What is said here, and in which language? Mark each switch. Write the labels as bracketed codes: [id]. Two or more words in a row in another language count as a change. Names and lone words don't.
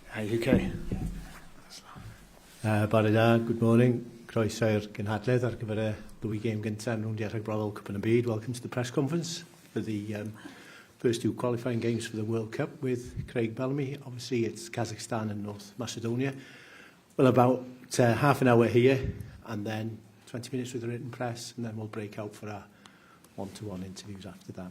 [cy] UK. Bore da, [en] good morning. [cy] Croeso i'r gynhadledd ar gyfer y ddwy gêm gyntaf yn rhwng World Cup yn y byd. [en] Welcome to the press conference for the first two qualifying games for the World Cup with Craig Bellamy. Obviously, it's Kazakhstan and North Macedonia. Well, about half an hour here, and then 20 minutes with the written press, and then we'll break out for our one-to-one interviews after that.